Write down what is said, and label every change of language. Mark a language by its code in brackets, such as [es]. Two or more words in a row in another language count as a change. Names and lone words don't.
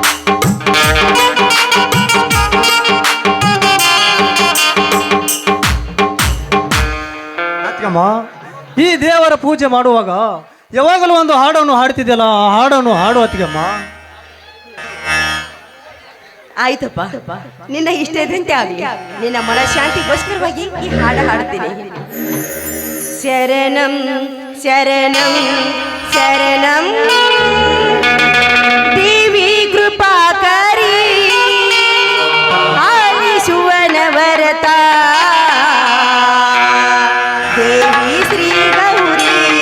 [kn] ಅತ್ತಿಗಮ್ಮ, ಈ ದೇವರ ಪೂಜೆ ಮಾಡುವಾಗ ಯಾವಾಗಲೂ ಒಂದು ಹಾಡನ್ನು ಹಾಡ್ತಿದ್ಯಲ್ಲ, ಆ ಹಾಡನ್ನು ಹಾಡು ಅತ್ತಿಗಮ್ಮ. ಆಯ್ತಪ್ಪ, ನಿನ್ನ ಇಷ್ಟದಂತೆ ಆಗಲಿ. ನಿನ್ನ ಮನಃಶಾಂತಿಗೋಸ್ಕರವಾಗಿ ಈ ಹಾಡು ಹಾಡುತ್ತೀನಿ. ಶರಣಂ ಶರಣಂ ಶರಣಂ ದೇವಿ ಕೃಪಾಕರಿ ಆಲಿಸುವನ ವರತ ದೇವಿ ಶ್ರೀ ಗೌರಿ